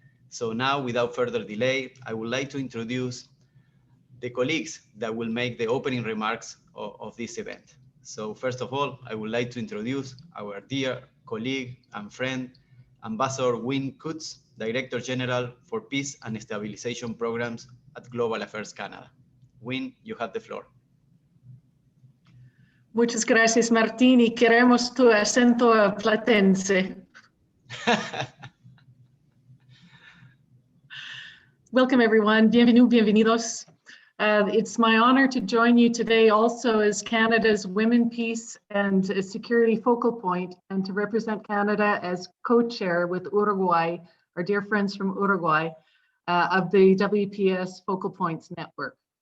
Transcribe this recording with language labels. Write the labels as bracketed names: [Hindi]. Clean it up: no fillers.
[English] So now, without further delay, I would like to introduce the colleagues that will make the opening remarks of this event. So first of all, I would like to introduce our dear colleague and friend, Ambassador Wynne Coots, Director General for Peace and Stabilization Programs at Global Affairs Canada. Wynne, you have the floor. [Spanish] Muchas gracias, Martín, y queremos tu acento platense. [English] Welcome, everyone. [French] Bienvenue, [Spanish] bienvenidos. [English] It's my honor to join you today also as Canada's Women, Peace and Security Focal Point, and to represent Canada as co-chair with Uruguay, our dear friends from Uruguay, of the WPS Focal Points Network.